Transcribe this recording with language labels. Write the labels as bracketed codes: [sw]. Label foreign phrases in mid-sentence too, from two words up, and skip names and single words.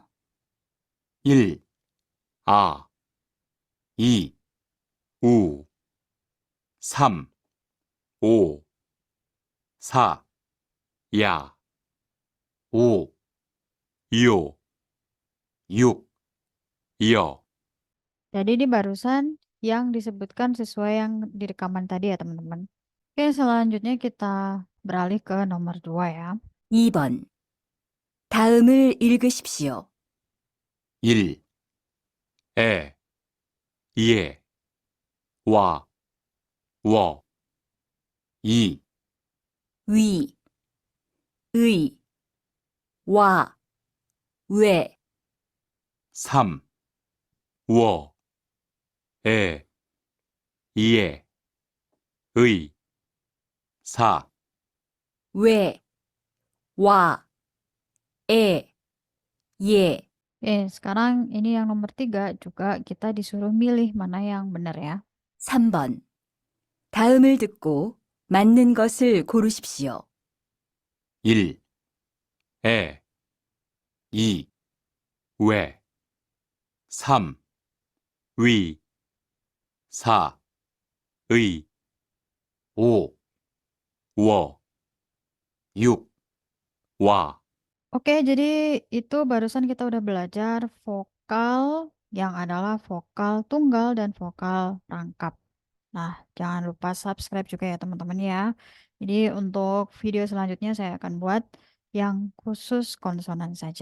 [ko] 1, 아, 2, 우, 3, 오, 4, 야, 5, 요, 6, 여. [id] Jadi ini barusan yang disebutkan sesuai yang di rekaman tadi ya teman-teman. Oke, selanjutnya kita beralih ke nomor 2 ya. [ko] 2번. 다음을 읽으십시오. 1, 에, 예, 와, 워. 2, 위, 의, 와, 왜, 3, 워, 에, 예, 의. 4, 왜, 와, 에, 예. [id] Sekarang ini yang nomor 3 juga kita disuruh milih mana yang benar ya. [ko] 3번. 다음을 듣고 맞는 것을 고르십시오. 1, 에, 2, 왜, 3, 위, 4, 의, 5, 워, 6, 와. [id] Oke, jadi itu barusan kita udah belajar vokal yang adalah vokal tunggal dan vokal rangkap. Nah, jangan lupa subscribe juga ya teman-teman ya. Jadi untuk video selanjutnya saya akan buat yang khusus konsonan saja.